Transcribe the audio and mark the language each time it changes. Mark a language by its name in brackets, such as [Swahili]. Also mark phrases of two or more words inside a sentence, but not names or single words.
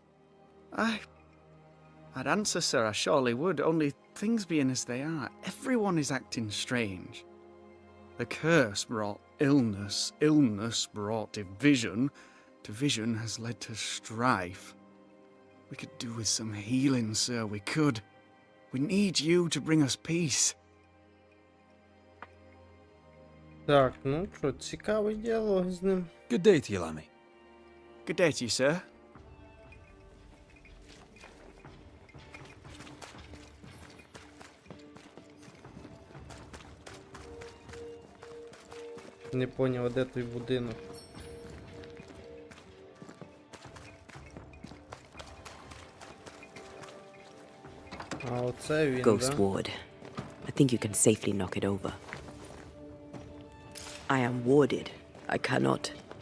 [English] I'd answer, sir, I surely would, only things being as they are, everyone is acting strange. The curse brought illness, illness brought division, division has led to strife. We could do with some healing, sir, we could. We need you to bring us peace. [Ukrainian] Так, ну що, цікавий діалог з ним. [English] Good day to you, Lammy. Good day to you, sir. [Ukrainian] Не поняв, а де той будинок. А оце він, [English] Ghost [Ukrainian] да? [English] ward. I think you can safely knock it over. I am warded. I cannot.